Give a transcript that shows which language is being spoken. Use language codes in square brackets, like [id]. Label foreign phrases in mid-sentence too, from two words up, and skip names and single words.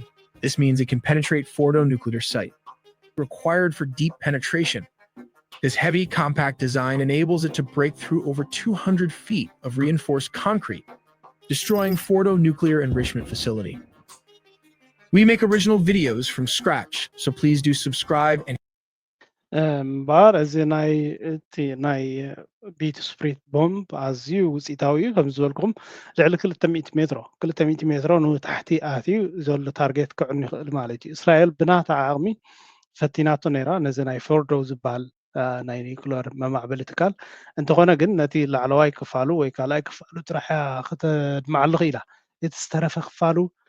[en] This means it can penetrate Fordo nuclear site. Required for deep penetration. This heavy, compact design enables it to break through over 200 feet of reinforced concrete, destroying Fordo nuclear enrichment facility. We make original videos from scratch, so please do subscribe and [ti] እምበር እዚ ናይ ቢት ስፕሪት ቦምብ ኣዝዩ ውፅኢታዊ እዩ ከም ዝበልኩም ልዕሊ 200 ሜትሮ ንታሕቲ ኣትዩ ዘሎ ታርጌት ክዕኑ ይኽእል ማለት እዩ እስራኤል ብናታ ዓቕሚ ፈቲናቶ ነይራ ነዚ ናይ ፎርዶ ዝበሃል ናይ ኒውክለር መማዕበሊ ትካል እንተኾነ ግን ነቲ ላዕለዋይ ክፋሉ ወይ ካልኣይ ክፋሉ ጥራሕ ከተድማዓሉ ኢላ እቲ ዝተረፈ ክፋሉ